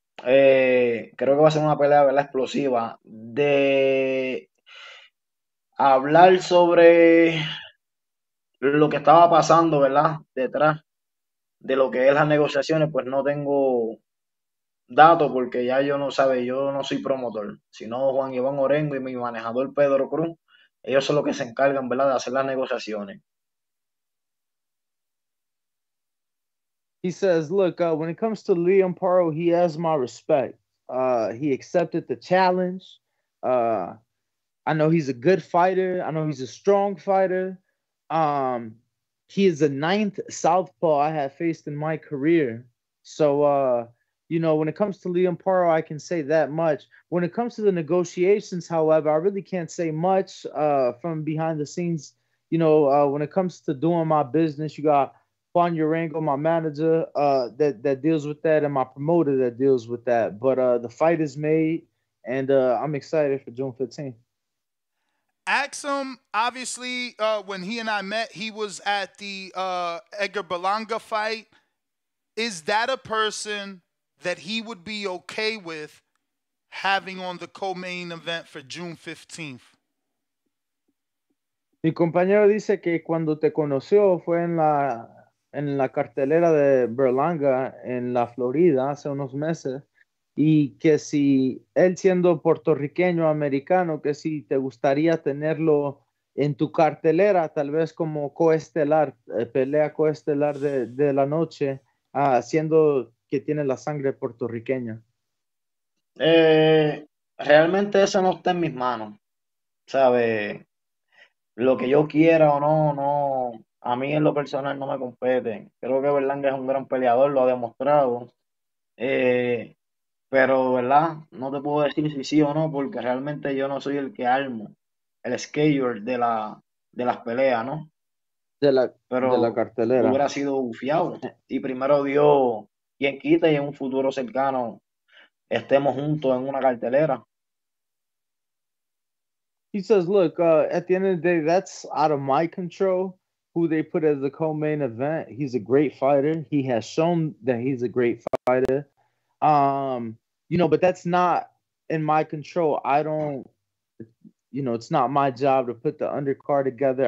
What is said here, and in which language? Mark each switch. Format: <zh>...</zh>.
<es>Creo que va a ser una pelea, ¿verdad? Explosiva. De hablar sobre lo que estaba pasando, ¿verdad? Detrás de lo que es las negociaciones, pues no tengo datos porque ya yo no soy promotor, sino Juan Iván Orengo y mi manejador Pedro Cruz. Ellos son los que se encargan, ¿verdad?, de hacer las negociaciones.</es> <en>He says, look, when it comes to Liam Paro, he has my respect. He accepted the challenge. I know he's a good fighter. I know he's a strong fighter. He is the 9th southpaw I have faced in my career. So, when it comes to Liam Paro, I can say that much. When it comes to the negotiations, however, I really can't say much from behind the scenes. When it comes to doing my business, you got Juan Urango, my manager, that deals with that, and my promoter that deals with that. But the fight is made, and I'm excited for June 15th. Ask him, obviously, when he and I met, he was at the Edgar Berlanga fight. Is that a person that he would be okay with having on the co-main event for June 15th?</en> <es>Mi compañero dice que cuando te conoció fue en la cartelera de Berlanga en la Florida hace unos meses, y que si él siendo puertorriqueño americano, que si te gustaría tenerlo en tu cartelera, tal vez como coestelar, pelea coestelar de la noche, siendo que tiene la sangre puertorriqueña. Realmente eso no está en mis manos, ¿sabes? Lo que yo quiera o no, no, a mí en lo personal no me compete. Creo que Berlanga es un gran peleador, lo ha demostrado. Eh, pero, ¿verdad? No te puedo decir si sí o no, porque realmente yo no soy el que armo el schedule de las peleas, ¿no? De la Pero cartelera. hubiera sido bufiado. Y primero Dios, quien quita y en un futuro cercano estemos juntos en una cartelera.</es> <en>He says, look, at the end of the day, that's out of my control. Who they put as the co-main event. He's a great fighter. He has shown that he's a great fighter. But that's not in my control. I don't, it's not my job to put the undercard together.</en>